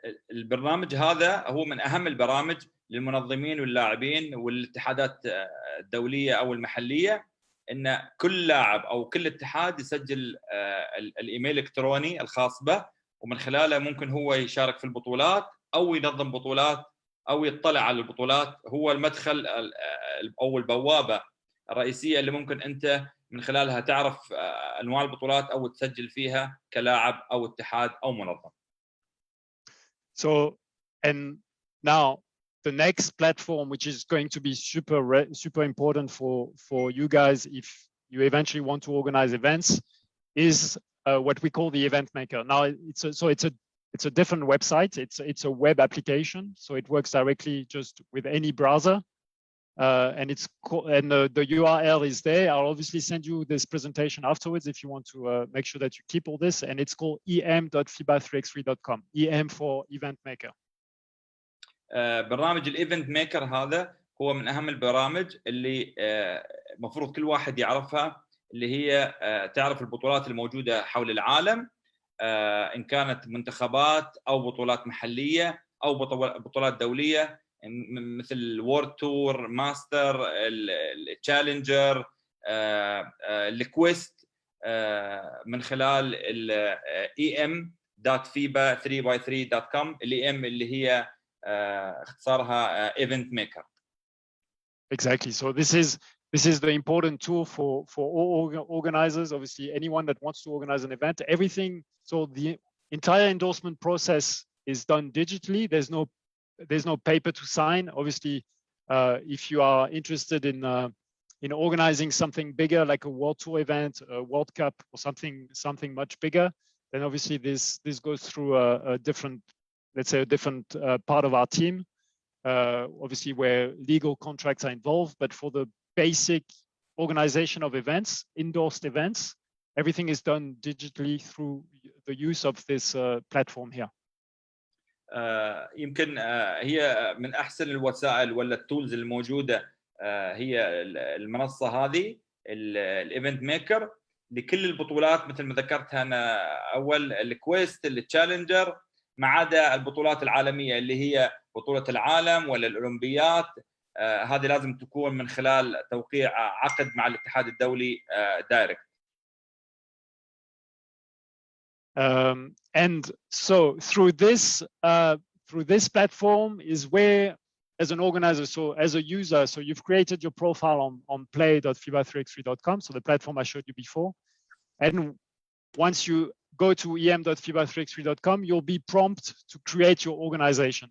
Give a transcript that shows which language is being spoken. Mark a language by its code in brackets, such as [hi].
[ar] البرنامج هذا هو من أهم البرامج للمنظمين واللاعبين والاتحادات الدولية أو المحلية، إن كل لاعب أو كل اتحاد يسجل الإيميل الإلكتروني الخاص به، ومن خلاله ممكن هو يشارك في البطولات أو ينظم بطولات أو يطلع على البطولات. هو المدخل أو البوابة الرئيسية اللي ممكن أنت من خلالها تعرف أنواع البطولات أو تسجل فيها كلاعب أو اتحاد أو منظم. [en] So, and now the next platform, which is going to be super important for you guys if you eventually want to organize events, is what we call the Event Maker. Now, it's a different website. It's a web application, so it works directly just with any browser. And the URL is there. I'll obviously send you this presentation afterwards if you want to make sure that you keep all this. And it's called em.fiba3x3.com. EM for Event Maker. [ar] برنامج الايفنت ميكر هذا هو من اهم البرامج اللي المفروض كل واحد يعرفها، اللي هي تعرف البطولات الموجوده حول العالم، ان كانت منتخبات او بطولات محليه او بطولات دوليه مثل وورد تور، ماستر، التشالنجر، الكويست، من خلال em.fiba3x3.com. الام اللي هي اختصارها event maker. [en] Exactly. So this is the important tool for all organizers. Obviously, anyone that wants to organize an event, everything. So the entire endorsement process is done digitally. There's no paper to sign. Obviously, if you are interested in in organizing something bigger like a World Tour event, a World Cup, or something much bigger, then obviously this goes through a different, let's say, a different part of our team, obviously where legal contracts are involved. But for the basic organization of events, endorsed events, everything is done digitally through the use of this platform here. [ar] يمكن هي من احسن الوسائل ولا التولز الموجوده، هي المنصه هذه الايفنت ميكر لكل البطولات مثل ما ذكرتها انا اول، الكويست، التشالنجر، ما عدا البطولات العالميه اللي هي بطوله العالم ولا الاولمبيات. هذه لازم تكون من خلال توقيع عقد مع الاتحاد الدولي دايركت. [en] And so through this platform is where, as an organizer, so as a user, so you've created your profile on play.fiba3x3.com, so the platform I showed you before. And once you go to em.fiba3x3.com, you'll be prompted to create your organization.